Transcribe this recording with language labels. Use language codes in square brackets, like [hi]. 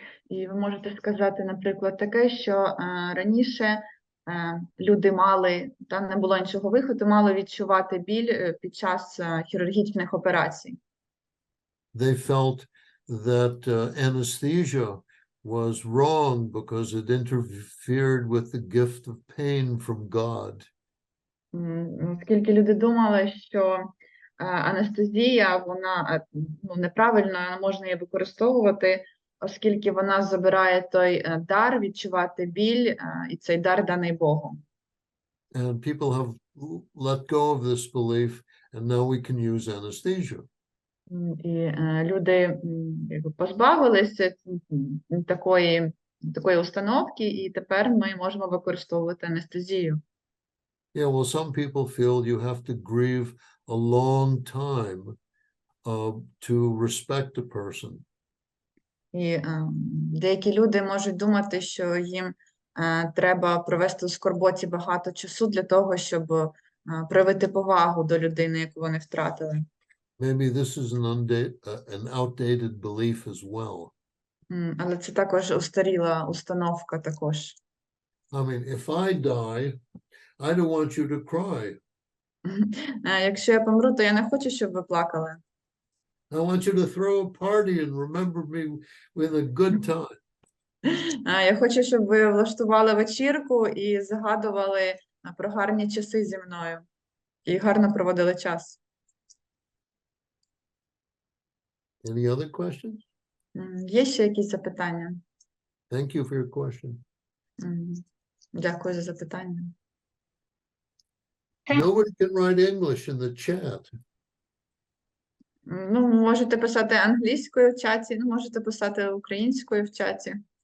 [uk] І ви можете сказати, наприклад, таке, що раніше люди мали, там не було іншого виходу, мали відчувати біль під час хірургічних операцій. [en] They felt that anesthesia was wrong because it interfered with the gift of pain from God. [uk] Оскільки люди думали, що анестезія, вона неправильно, не можна її використовувати, оскільки вона забирає той дар відчувати біль, і цей дар даний Богом. [en] And people have let go of this belief, and now we can use anesthesia. [uk] І люди позбавилися такої установки, і тепер ми можемо використовувати анестезію. [en] Yeah, well, some people feel you have to grieve a long time to respect a person. [uk] І деякі люди можуть думати, що їм треба провести у скорботі багато часу для того, щоб проявити повагу до людини, яку вони втратили. [en] Maybe this is an outdated belief as well. [uk] Але це також устаріла установка також. [en] I mean, if I die, I don't want you to cry. [uk] Якщо я помру, то я не хочу, щоб ви плакали. [en] I want you to throw a party and remember me with a good time. [uk] Я хочу, щоб ви влаштували вечірку і згадували про гарні часи зі мною. І гарно проводили час. [en] Any other questions? [uk] Є ще якісь запитання? [en] Thank you for your question. [uk] Дякую за запитання. [en] Nobody can write English in the chat. [uk] Можете писати англійською в чаті, можете писати українською в чаті.